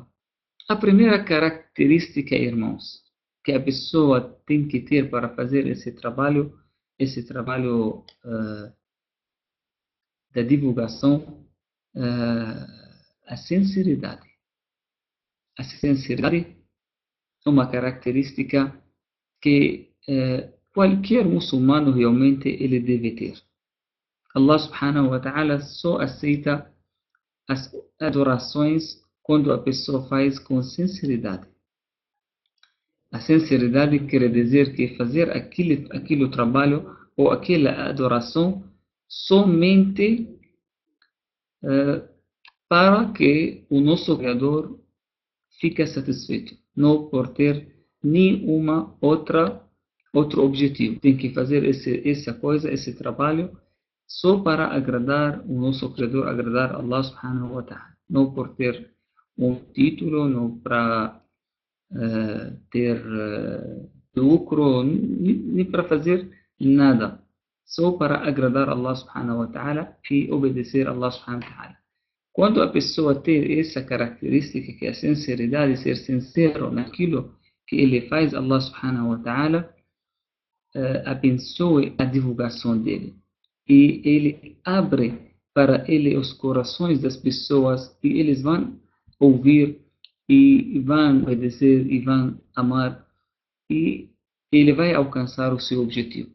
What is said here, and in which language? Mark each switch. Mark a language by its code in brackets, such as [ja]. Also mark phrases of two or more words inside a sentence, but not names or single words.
[pt] A primeira característica, irmãos, que a pessoa tem que ter para fazer esse trabalho da divulgação, a sinceridade. A sinceridade é uma característica que qualquer muçulmano realmente ele deve ter. [ar] الله سبحانه وتعالى [pt] só aceita as adorações quando a pessoa faz com sinceridade. A sinceridade quer dizer que fazer aquele trabalho ou aquela adoração somente para que o nosso Criador fique satisfeito, não por ter nenhuma outro objetivo. Tem que fazer esse trabalho só para agradar o nosso Criador, agradar [ar] الله سبحانه وتعالى, [pt] não por ter um título, não para ter lucro, nem para fazer nada, só para agradar [ar] الله سبحانه وتعالى [pt] e obedecer a [ar] الله سبحانه وتعالى. [pt] Quando a pessoa tem essa característica, que é a sinceridade, ser sincero naquilo que ele faz, [ar] الله سبحانه وتعالى [pt] abençoe a divulgação dele. E ele abre para ele os corações das pessoas e eles vão ouvir e vão obedecer e vão amar e ele vai alcançar o seu objetivo.